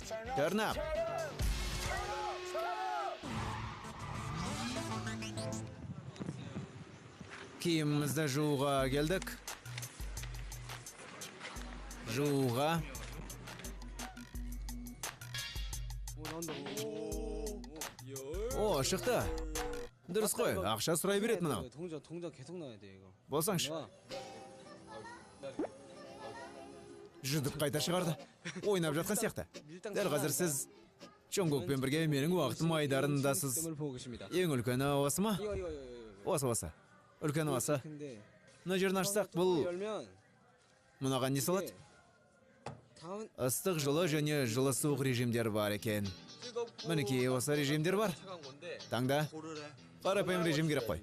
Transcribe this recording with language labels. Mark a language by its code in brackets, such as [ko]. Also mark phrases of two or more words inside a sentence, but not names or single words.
[en] Turn up. [kk] Kiyimimizді жууға келдік. Жууға. О, шықты. Дұрыс қой, ақша сұрай береді мынау. [ko] 동전 계속 나와야 돼 이거. [kk] Болсаңшы. Жүдіп қайта шығарды. Ойнап жатқан сияқты. Дәл қазір сіз Чонгукпен бірге менің уақытым айдарындасыз. [ko] 보고 계십니다. [kk] Ең үлкені осы ма? Осы. Үлкені осы. [ko] 근데 [kk] Мына жерін ашсақ, бұл [ko] 열면 [kk] мынаған не салады? [ko] 다운 [kk] Ыстық жылы және жылы суық режимдер бар екен. Мінекей осы режимдер бар. Таңда қарапайым режим керек қой.